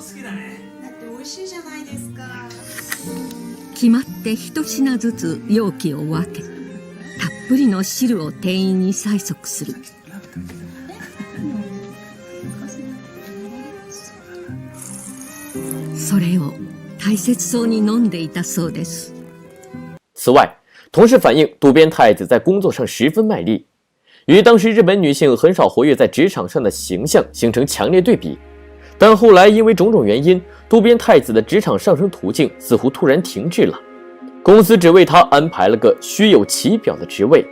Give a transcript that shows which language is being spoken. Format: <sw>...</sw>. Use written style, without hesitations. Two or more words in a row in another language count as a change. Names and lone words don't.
<ja>決まって一品ずつ容器を分け、たっぷりの汁を店員に催促する。それを大切そうに飲んでいたそうです。</ja> <zh>此外，同事反映渡边太子在工作上十分卖力，与当时日本女性很少活跃在职场上的形象形成强烈对比。但后来因为种种原因，渡边太子的职场上升途径似乎突然停滞了，公司只为他安排了个虚有其表的职位。</zh>